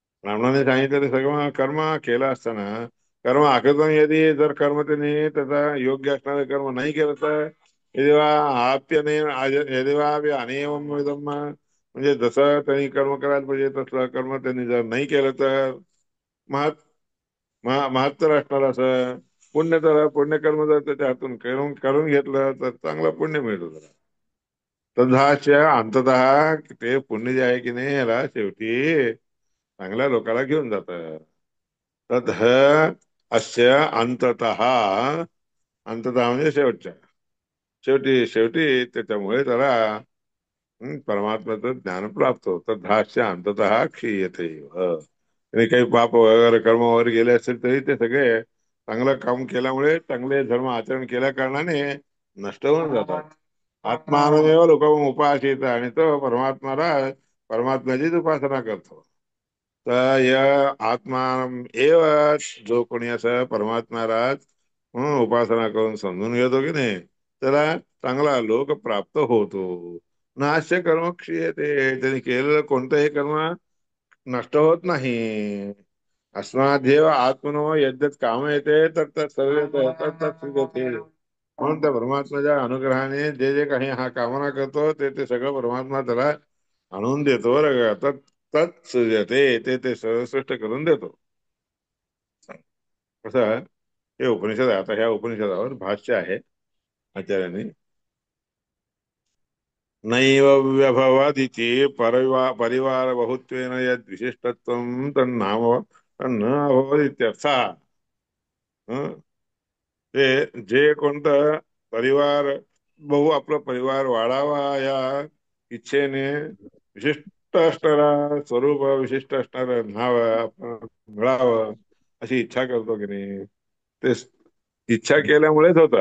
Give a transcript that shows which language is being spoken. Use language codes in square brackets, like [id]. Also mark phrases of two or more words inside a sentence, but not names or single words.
[mr] ब्राह्मणाने सांगितलेलं सगळं कर्म केलं असताना [sa] कर्म आकृतम यदि [mr] जर कर्म त्यांनी त्याचा योग्य असणारं कर्म नाही केलं तर [sa] यदिवा आप्यने यदिवा अनेवम [mr] म्हणजे जसं त्यांनी कर्म करायला पाहिजे तसलं कर्म त्यांनी जर नाही केलं तर महत् महत्तर असणार असं पुण्य तर पुण्यकर्म जर त्याच्या हातून करून करून घेतलं तर चांगलं पुण्य मिळतं त्याला. तद्धाच्या अंततः ते पुण्य जे आहे की नाही याला शेवटी चांगल्या लोकांना घेऊन जात. [sa] तद अस्य अंततः अंततः [mr] म्हणजे शेवटच्या शेवटी शेवटी त्याच्यामुळे त्याला परमात्म्याचं ज्ञान प्राप्त होतं. [sa] तद्धास्य अंततः क्षीयते. [mr] आणि काही पाप वगैरे कर्म वगैरे गेले असतील तरी ते सगळे चांगलं काम केल्यामुळे चांगले धर्म आचरण केल्या कारणाने नष्ट होऊन जातात. [sa] आत्मानमेव लोक उपासित [mr] आणि तो परमात्माला परमात्म्याचीच उपासना करतो. तर या [sa] आत्मा एव [mr] जो कोणी असं परमात्म्यालाच उपासना करून समजून घेतो की नाही त्याला चांगला लोक प्राप्त होतो. [sa] नाश्य कर्म क्षीयते. [mr] त्यांनी केलेलं कोणतंही कर्म नष्ट होत नाही. [sa] अस्मादेव आत्मनो यद्यत काम येते तर सर्व तत्सुगते. [mr] म्हणून त्या परमात्म्याच्या अनुग्रहाने जे जे काही हा कामना करतो ते ते सगळं परमात्मा त्याला आणून देतो बरं का. तत्सृजते. ते सर्वश्रेष्ठ करून देतो. कसं हे उपनिषद आहे. आता ह्या उपनिषदावर भाष्य आहे आचार्यांनी. [sa] नैव व्यभवदिति परिवार बहुत्वेन यद विशिष्टत्वं तन्नाम तन्न अभवदित्यर्थः. [mr] हं? ते जे कोणतं परिवार आपला परिवार वाढावा या इच्छेने विशिष्ट असणारा स्वरूप विशिष्ट असणारं नाव आपण मिळावं अशी इच्छा करतो की नाही ते इच्छा केल्यामुळेच होतं.